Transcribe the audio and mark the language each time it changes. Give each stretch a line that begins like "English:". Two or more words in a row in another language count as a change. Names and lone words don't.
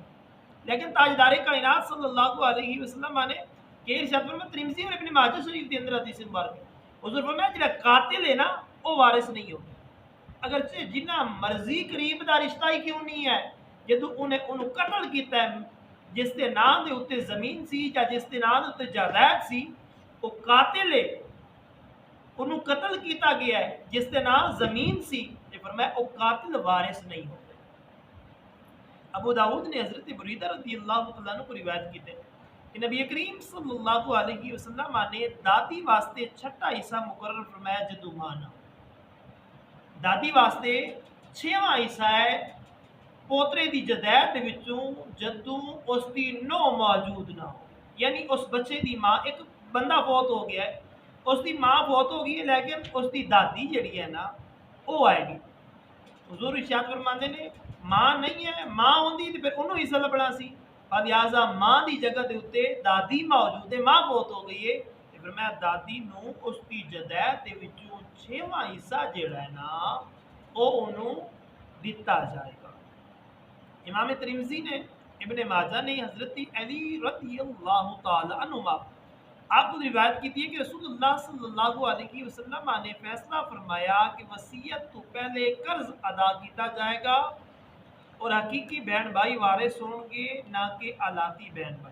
Urdu: لیکن تاجدار کائنات
Arabic: صلی اللہ علیہ وسلم
Urdu: نے کہ ارشاد فرمایا ترمذی اور ابن ماجہ شریف کے اندر حدیث مبارک ہے, حضور فرمایا جڑا قاتل ہے نا وہ وارث نہیں ہوگا,
Punjabi: اگرچہ جنہ مرضی قریب دا رشتہ ہی کیوں نہیں
Urdu: ہے, جدو انہوں قتل کیتا ہے جس کے نام دے اتنے زمین سی یا جس کے نام دے اتنے جائیداد سی, وہ قاتل ہے, انہوں قتل کیتا گیا ہے جس کے نام زمین سی, یہ فرمایا وہ قاتل وارث نہیں ہوتا. ابو داؤد نے حضرت بریدہ
Arabic: رضی اللہ تعالیٰ عنہ
Urdu: کو روایت کی تھے کہ نبی کریم
Arabic: صلی اللہ علیہ وسلم
Urdu: نے
Punjabi: دادی واسطے چھٹا حصہ
Urdu: مقرر فرمایا جدو مانا.
Punjabi: دادی واسطے چھواں حصہ ہے پوترے دی جدائد دے وچوں جدوں اس دی نو موجود نہ ہو, یعنی اس بچے دی ماں, ایک بندہ فوت ہو گیا ہے, اس دی ماں فوت ہو گئی ہے لیکن اس دی دادی جڑی ہے نا وہ آئے گی. حضور ارشاد فرماندے نے ماں نہیں ہے, ماں ہوندی تے پھر انہوں حصہ لبنا سی, لہٰذا ماں دی جگہ دے اوتے دادی موجود ہے, ماں فوت ہو گئی ہے, تے پھر میں دادی نو اس دی جدائد دے وچوں چھواں حصہ جڑا ہے نا وہ انہوں
Urdu: دتا جائے گا. امام ترمذی نے، ابن ماجہ نے حضرت علی
Arabic: رضي الله تعالى عنهما
Urdu: آپ کو روایت کی تھی کہ رسول اللہ
Arabic: صلى الله عليه وسلم
Urdu: نے فیصلہ فرمایا کہ وصیت تو پہلے قرض ادا کیا جائے گا اور حقیقی بہن بھائی وارث ہوں گے، نہ کہ علاتی بہن بھائی.